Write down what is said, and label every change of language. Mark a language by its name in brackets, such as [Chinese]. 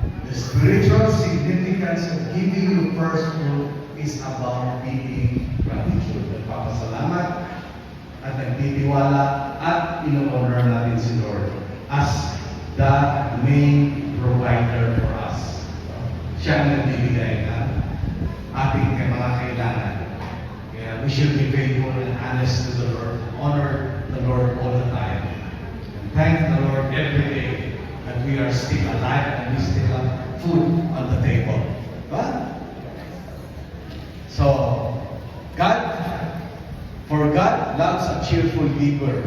[English] The spiritual significance of giving the first fruit is about giving gratitude. [Filipino] Nagpapasalamat at nagtitiwala at ino-honor natin si Lord [English] as the main provider for us. [Filipino] Siya ang nagbibigay ng ating mga kailangan. [English] Kaya we should be faithful and honest to the Lord. Honor the Lord all the time. And thank the Lord every day that we are still alive and we still have food on the table. But, so, God loves a cheerful giver.